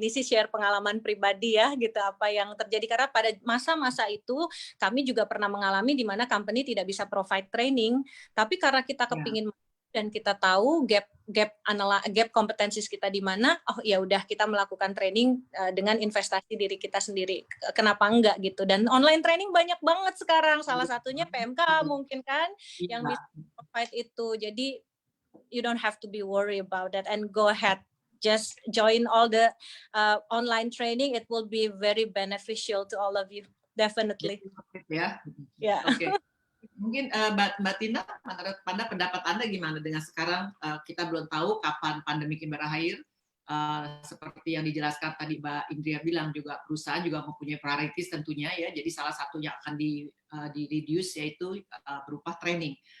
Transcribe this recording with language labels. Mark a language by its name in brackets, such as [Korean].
[Indonesian] Ini sih share pengalaman pribadi ya, gitu, apa yang terjadi, karena pada masa-masa itu kami juga pernah mengalami di mana company tidak bisa provide training, tapi karena kita kepingin dan kita tahu gap kompetensi kita di mana, oh ya udah kita melakukan training dengan investasi diri kita sendiri. Kenapa enggak gitu? Dan online training banyak banget sekarang. Salah satunya PMK mungkin kan yang bisa provide itu. Jadi [English] you don't have to be worried about that and go ahead. Just join all the online training. It will be very beneficial to all of you. Definitely. Ya. Yeah. Oke. [Indonesian] Mungkin Mbak Tina, menurut pendapat Anda gimana dengan sekarang kita belum tahu kapan pandemi ini berakhir. Seperti yang dijelaskan tadi Mbak Indria bilang juga perusahaan juga mempunyai priorities tentunya ya. Jadi salah satu yang akan di reduce yaitu berupa training.